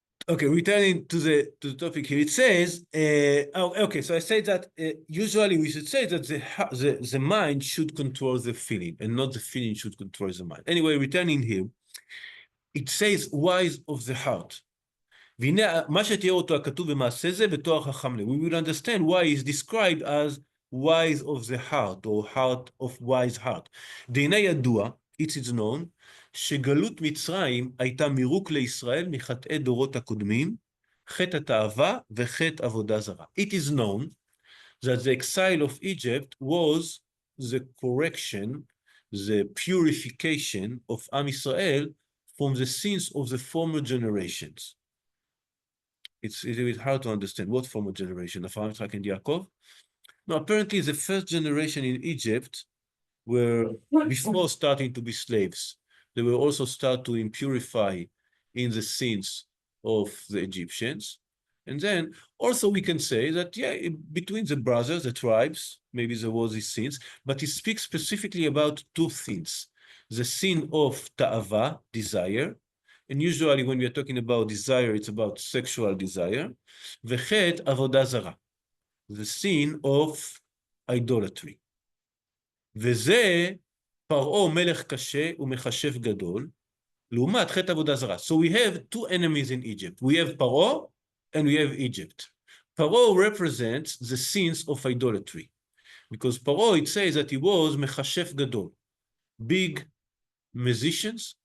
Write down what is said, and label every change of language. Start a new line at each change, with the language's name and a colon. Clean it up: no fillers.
English: Okay, returning to the topic here, it says, okay, so I say that usually we should say that the mind should control the feeling and not the feeling should control the mind. Anyway, returning here, it says wise of the heart.
Hebrew: והנה מה שתיאר אותו הכתוב במעשה זה בתואר חכם לב.
English: We will understand why is described as wise of the heart or heart of wise heart.
Hebrew: דהנה ידוע,
English: it is known,
Hebrew: שגלות מצרים הייתה מירוק לישראל מחטאי דורות הקודמים, חטא התאווה וחטא עבודה זרה.
English: It is known that the exile of Egypt was the correction, the purification of Am Israel from the sins of the former generations. It's a bit hard to understand what former generation, Avraham, Yitzhak, and Yaakov. No, apparently the first generation in Egypt were before starting to be slaves. They were also start to impurify in the sins of the Egyptians. And then also we can say that, yeah, between the brothers, the tribes, maybe there was these sins, but he speaks specifically about two things. The sin of ta'ava, desire, and usually when we are talking about desire, it's about sexual desire.
Hebrew: V'chet avodah zara,
English: the sin of idolatry.
Hebrew: וזה פרעה מלך קשה ומחשב גדול, לעומת חטא עבודה זרה.
English: So we have two enemies in Egypt. We have Paro and we have Egypt. Paro represents the sins of idolatry. Because Paro, it says that he was מחשב גדול, big magician.